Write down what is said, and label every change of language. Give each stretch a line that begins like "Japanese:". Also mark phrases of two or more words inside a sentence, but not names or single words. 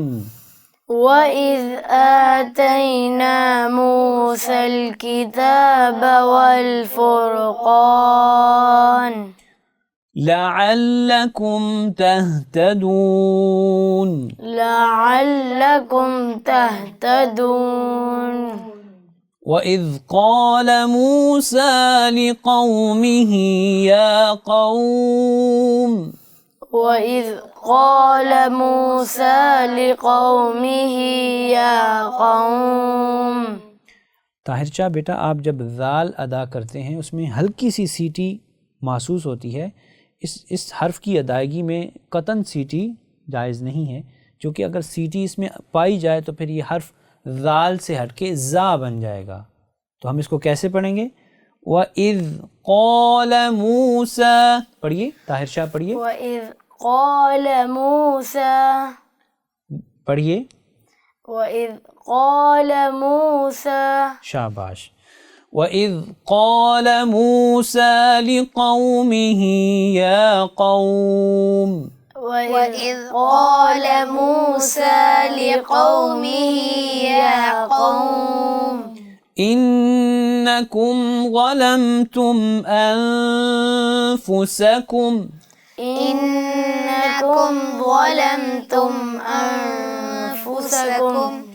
Arabic: وإذ آتينا موسى الكتاب والفرقان لعلكم تهتدون. لعلكم تهتدون. وإذ قال موسى لقومه يا قوم. وإذ قال موسى لقومه يا قوم.
Urdu: طاہر شاہ بیٹا، آپ جب ذال ادا کرتے ہیں اس میں ہلکی سی سیٹی محسوس ہوتی ہے. اس حرف کی ادائیگی میں قطعاً سیٹی جائز نہیں ہے، کیونکہ اگر سیٹی اس میں پائی جائے تو پھر یہ حرف ذال سے ہٹ کے ظا بن جائے گا. تو ہم اس کو کیسے پڑھیں گے?
Arabic: وإذ قال موسى,
Urdu: پڑھیے طاہر شاہ، پڑھیے.
Arabic: وإذ قال موسى,
Urdu: پڑھیے.
Arabic: وإذ قال موسى. شاباش۔ وإذ قال موسى لقومه يا قوم. وإذ قال موسى لقومه يا قوم. إنكم ظلمتم أنفسكم. إنكم ظلمتم أنفسكم.